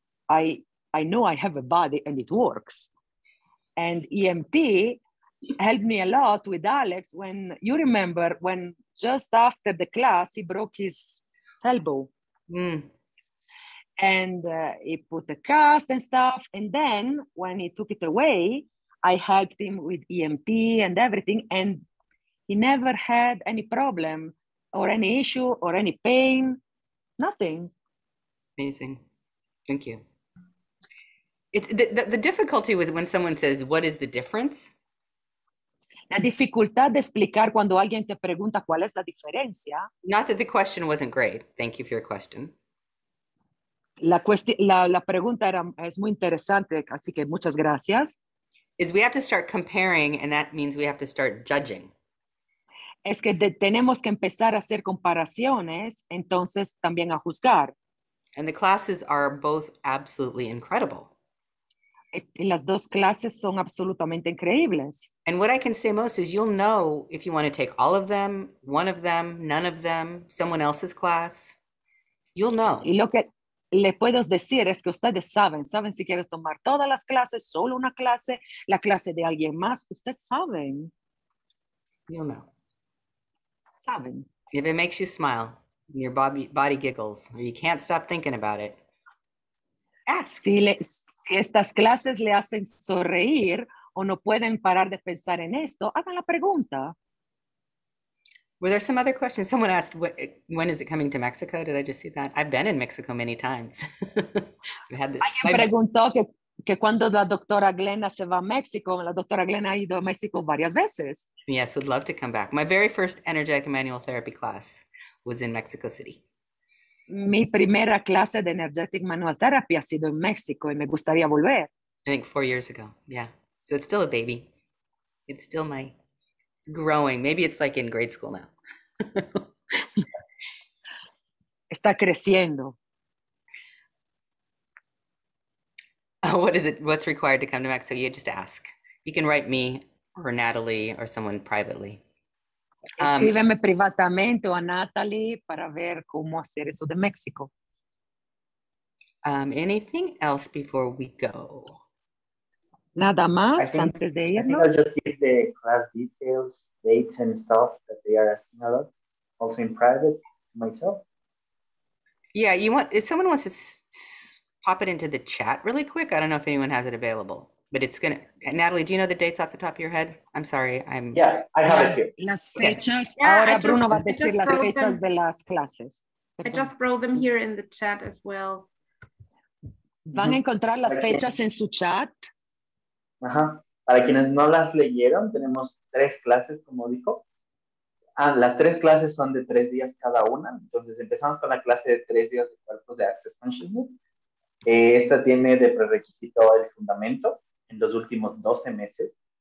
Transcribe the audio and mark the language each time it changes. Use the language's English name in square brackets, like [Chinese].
[English] I know I have a body and it works. And EMT helped me a lot with Alex when you remember when just after the class he broke his elbow and he put a cast and stuff, and then when he took it away I helped him with EMT and everything, and he never had any problem or any issue or any pain, nothing. Amazing. Thank you. It's the difficulty with when someone says, what is the difference? [Spanish] La dificultad de explicar cuando alguien te pregunta cuál es la diferencia. [English] Not that the question wasn't great. Thank you for your question. [Spanish] La pregunta es muy interesante, así que muchas gracias. [English] Is we have to start comparing, and that means we have to start judging. [Spanish] Es que tenemos que empezar a hacer comparaciones, entonces también a juzgar. [English] And the classes are both absolutely incredible. [Spanish] Y las dos clases son absolutamente increíbles. [English] And what I can say most is you'll know if you want to take all of them, one of them, none of them, someone else's class. You'll know. [Spanish] Y lo que le puedo decir es que ustedes saben si quieres tomar todas las clases, solo una clase, la clase de alguien más, ustedes saben. [English] You'll know. [Spanish] Saben. [English] If it makes you smile, your body giggles, or you can't stop thinking about it, ask. [Spanish] Si estas clases le hacen sonreír o no pueden parar de pensar en esto, hagan la pregunta. [English] Were there some other questions? Someone asked, when is it coming to Mexico? Did I just see that? I've been in Mexico many times. [Spanish] Alguien preguntó que cuando la doctora Glenda se va a México, la doctora Glenda ha ido a México varias veces. [English] Yes, would love to come back. My very first energetic manual therapy class was in Mexico City. [Spanish] Mi primera clase de energetic manual therapy ha sido en México y me gustaría volver. [English] I think 4 years ago. Yeah. So it's still a baby. It's still it's growing. Maybe it's like in grade school now. [Spanish] Está creciendo. [English] What is it? What's required to come to Mexico? You just ask. You can write me or Natalie or someone privately. [Spanish] Escríbeme privatamente o a Natalie para ver cómo hacer eso de México. [English] Anything else before we go? [Spanish] Nada más antes de irnos. [English] I think I'll just give the class details, dates and stuff that they are asking about, also in private to myself. Yeah, if someone wants to pop it into the chat really quick, I don't know if anyone has it available, but it's gonna, Natalie, do you know the dates off the top of your head? I'm sorry, Yeah, I have it here. [Spanish] Las fechas, [English] okay. Yeah, [Spanish] ahora Bruno va a decir las fechas de las clases. [English] I just wrote them here in the chat as well. [Spanish] Van a encontrar las fechas en su chat. Ajá. Para quienes no las leyeron, tenemos 3 clases, como dijo. Las 3 clases son de 3 días cada una. Entonces empezamos con la clase de 3 días de cuerpos de Access Consciousness. Esta tiene de prerequisito el fundamento en los últimos 12 meses.